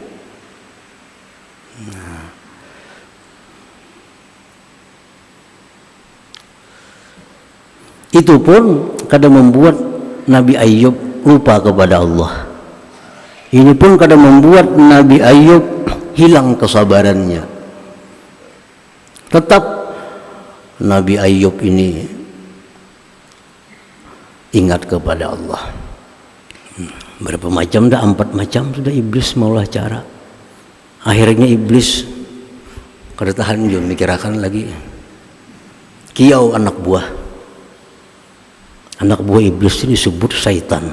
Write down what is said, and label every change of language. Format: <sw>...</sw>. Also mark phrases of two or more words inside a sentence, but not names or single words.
<id>Itu pun kadang membuat Nabi Ayub lupa kepada Allah. Ini pun kadang membuat Nabi Ayub hilang kesabarannya. Tetap Nabi Ayub ini ingat kepada Allah.</id> <bjn>Berapa macam dah, 4 macam sudah iblis maulah cara. Akhirnya iblis kada tahan juga mikirakan lagi. Kiau anak buah.</bjn> <id>Anak buah iblis itu disebut syaitan.</id>